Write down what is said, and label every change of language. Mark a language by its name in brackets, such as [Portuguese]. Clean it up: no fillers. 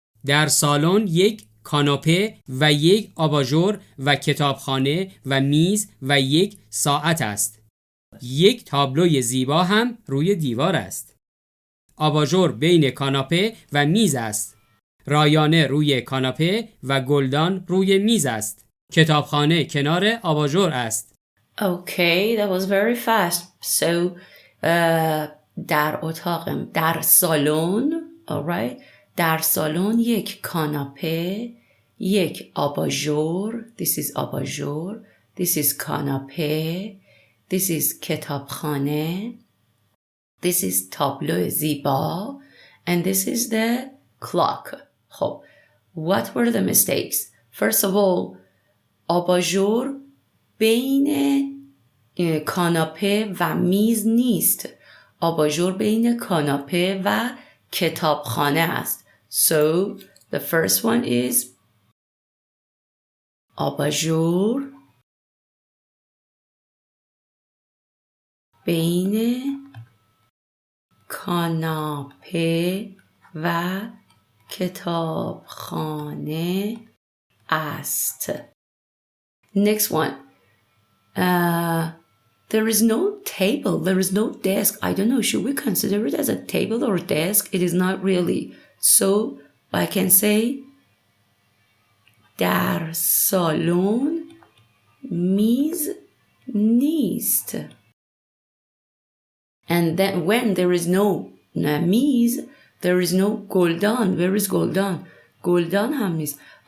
[Persian] در سالن 1 کاناپه و 1 آباژور و کتابخانه و میز و 1 ساعت است. 1 تابلوی زیبا هم روی دیوار است. آباژور بین کاناپه و میز است. رایانه روی کاناپه و گلدان روی میز است. کتابخانه کنار آباژور است. [English] Okay, that was very fast. So در سالن, alright, در سالن 1 کاناپه، 1 آباژور, this is آباژور, this is کاناپه, this is کتابخانه, this is تابلو زیبا, and this is the clock. خب, what were the mistakes? [Persian] First of all, آباژور بین کاناپه و میز نیست. آباژور بین کاناپه و کتابخانه است. So the first one is آباژور بین کاناپه و کتابخانه است. [English] Next one. There is no table. There is no desk. I don't know. Should we consider it as a table or desk? It is not really. So I can say در سالن میز نیست. And then when there is no میز, There is no گلدان. [Persian] Where is گلدان؟ گلدان هم نیست.